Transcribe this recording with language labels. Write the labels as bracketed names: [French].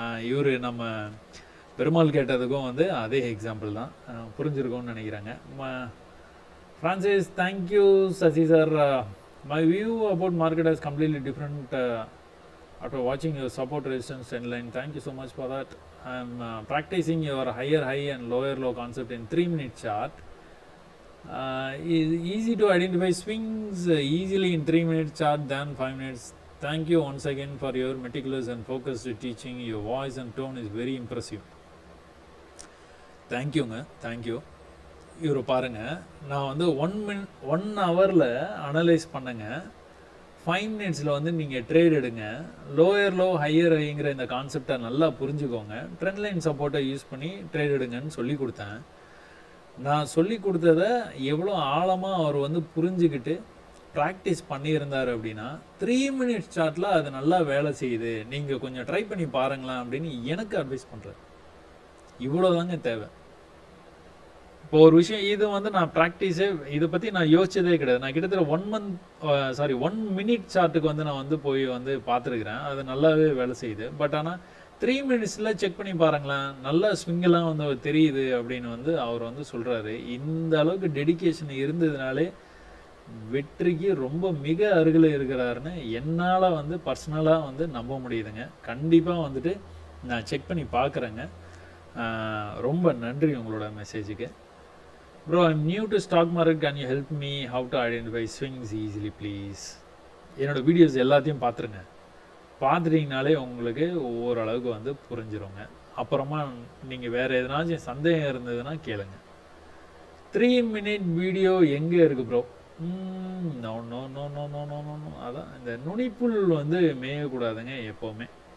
[Tamil] இவர் நம்ம பெருமாள் கேட்டதுக்கும் வந்து அதே எக்ஸாம்பிள் தான். புரிஞ்சிருக்கும்னு நினைக்கிறாங்க. [English] Francis, thank you. Sasi sir, my view about market is completely different after watching your support resistance trend line. Thank you so much for that. I am practicing your higher high and lower low concept in 3-minute chart. Is easy to identify swings easily in 3-minute chart than 5 minutes. Thank you once again for your meticulous and focused teaching. Your voice and tone is very impressive. Thank you ங்க, thank you. [Tamil] இவரை பாருங்கள், நான் வந்து 1 ஹவரில் analyse பண்ணுங்க. 5 மினிட்ஸில் வந்து நீங்கள் ட்ரேட் எடுங்க. லோயர் லோ ஹையர் ஹைங்கிற இந்த கான்செப்டை நல்லா புரிஞ்சுக்கோங்க. ட்ரெண்ட் லைன் சப்போர்ட்டை யூஸ் பண்ணி ட்ரேட் எடுங்கன்னு சொல்லி கொடுத்தேன். நான் சொல்லி கொடுத்ததை எவ்வளோ ஆழமாக அவர் வந்து புரிஞ்சுக்கிட்டு ப்ராக்டிஸ் பண்ணியிருந்தார் அப்படின்னா 3 மினிட்ஸ் சார்ட்டில் அது நல்லா வேலை செய்யுது, நீங்கள் கொஞ்சம் ட்ரை பண்ணி பாருங்களேன் அப்படின்னு எனக்கு அட்வைஸ் பண்ணுறேன். இவ்வளோதாங்க தேவை. இப்போ ஒரு விஷயம் இது வந்து நான் ப்ராக்டிஸே இதை பற்றி நான் யோசிச்சதே கிடையாது. நான் கிட்டத்தட்ட 1 மினிட் சார்ட்டுக்கு வந்து நான் வந்து போய் வந்து பார்த்துருக்குறேன். அது நல்லாவே வேலை செய்யுது. பட் ஆனால் 3 மினிட்ஸில் செக் பண்ணி பாருங்களேன், நல்லா ஸ்விங்கெல்லாம் வந்து தெரியுது அப்படின்னு வந்து அவர் வந்து சொல்கிறாரு. இந்த அளவுக்கு டெடிக்கேஷன் இருந்ததுனாலே வெற்றிக்கு ரொம்ப மிக அருகில் இருக்கிறாருன்னு என்னால் வந்து பர்சனலாக வந்து நம்ப முடியுதுங்க. கண்டிப்பாக வந்துட்டு நான் செக் பண்ணி பார்க்குறேங்க. ரொம்ப நன்றி உங்களோட மெசேஜுக்கு. [English] Bro, I'm new to stock market. Can you help me how to identify swings easily, please? [Tamil] என்னோடய வீடியோஸ் எல்லாத்தையும் பார்த்துருங்க. பார்த்துட்டிங்கனாலே உங்களுக்கு ஓரளவுக்கு வந்து புரிஞ்சிருங்க. அப்புறமா நீங்கள் வேறு எதனாச்சும் சந்தேகம் இருந்ததுன்னா கேளுங்க. 3 மினிட் வீடியோ எங்கே இருக்குது bro? No no no no no no no no அதான் இந்த நுனிப்புல் வந்து மேயக்கூடாதுங்க எப்போவுமே.